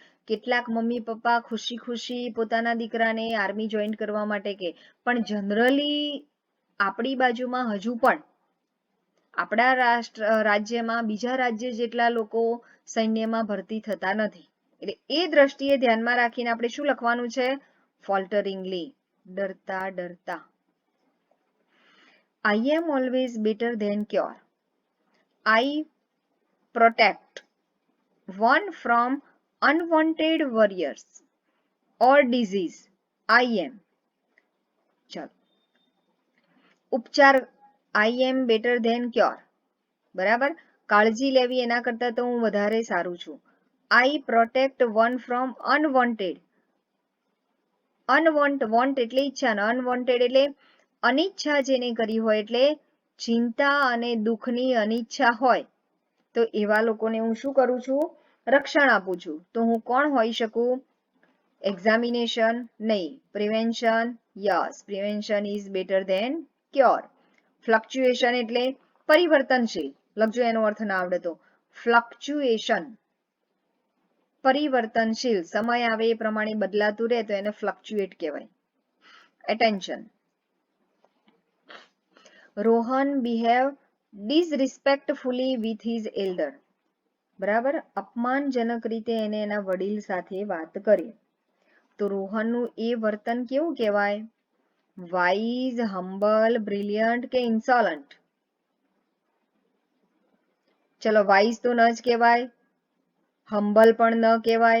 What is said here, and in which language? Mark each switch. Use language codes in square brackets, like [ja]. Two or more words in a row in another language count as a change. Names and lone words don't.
[gu] કેટલાક મમ્મી પપ્પા ખુશી ખુશી પોતાના દીકરાને આર્મી જોઈન કરવા માટે કે, પણ જનરલી આપણી બાજુમાં હજુ પણ આપણા રાજ્યમાં બીજા રાજ્ય જેટલા લોકો સૈન્યમાં ભરતી થતા નથી. એટલે એ દ્રષ્ટિએ ધ્યાનમાં રાખીને આપણે શું લખવાનું છે? [en] ફોલ્ટરિંગલી, [gu] ડરતા ડરતા. [en] I am always better than cure. I protect one from unwanted worries or disease. I am. [gu] ચલો, ઉપચાર [en] I am better than cure. [gu] બરાબર, કાળજી લેવી એના કરતા તો હું વધારે સારું છું. [en] I protect one from unwanted. [gu] want એટલે ઈચ્છા, ને unwanted એટલે અનિચ્છા જેને કરી હોય, એટલે ચિંતા અને દુઃખની અનિચ્છા હોય તો એવા લોકોને હું શું કરું છું? રક્ષણ આપું છું. તો હું કોણ હોઈ શકું? એક્ઝામિનેશન નહીં, પ્રિવેન્શન. [en] Yes, prevention is better than cure. [gu] ફ્લક્ચ્યુએશન એટલે પરિવર્તનશીલ. લખજો, એનો અર્થ ના આવડે તો. ફ્લક્ચ્યુએશન પરિવર્તનશીલ, સમય આવે એ પ્રમાણે બદલાતું રહે તો એને ફ્લક્ચ્યુએટ કહેવાય. [en] Attention. Rohan behave disrespectfully with his elder. [gu] બરાબર, અપમાનજનક રીતે એને એના વડીલ સાથે વાત કરી. તો રોહનનું એ વર્તન કેવું કહેવાય? [en] wise, humble, brilliant કે ઇન્સોલન્ટ? [gu] ચલો, વાઇઝ તો ન જ કહેવાય, હમ્બલ પણ ન કહેવાય.